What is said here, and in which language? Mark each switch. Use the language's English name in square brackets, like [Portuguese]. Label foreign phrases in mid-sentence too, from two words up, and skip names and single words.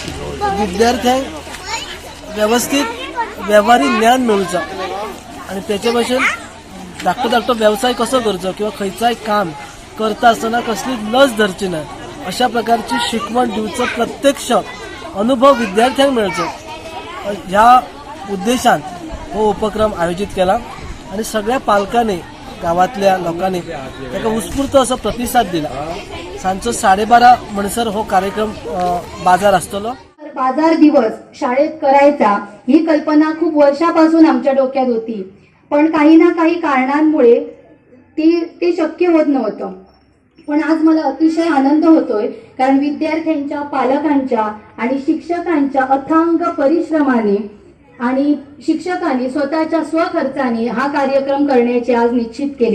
[Konkani] विद्यार्थ्यांक व्यवस्थित व्यवहारी ज्ञान मेळुचा आणि त्याचे भाशेन धाकटो वेवसाय कसो करचो किंवा खंयचाय काम करता आसतना कसली लज धरची ना अशा प्रकारची शिकवण दिवचो प्रत्यक्ष अनुभव विद्यार्थ्यांक मेळचो ह्या उद्देशान हो उपक्रम आयोजित केला आणि सगळ्या पालकांनी गावातल्या लोकांनी ताका उत्स्फूर्त असो प्रतिसाद दिला। सांजचो 12:30 म्हणसर हो कार्यक्रम बाजार आसतलो। [Marathi] बाजार दिवस शाळेत करायचा ही कल्पना खूप वर्षापासून आमच्या डोक्यात होती, पण काही ना काही कारणांमुळे ते शक्य होत नव्हतं। पण आज मला अतिशय आनंद होतोय कारण विद्यार्थ्यांच्या, पालकांच्या आणि शिक्षकांच्या अथांग परिश्रमाने आणि शिक्षकांनी स्वतःच्या स्वखर्चाने हा कार्यक्रम करण्याचे आज निश्चित केले।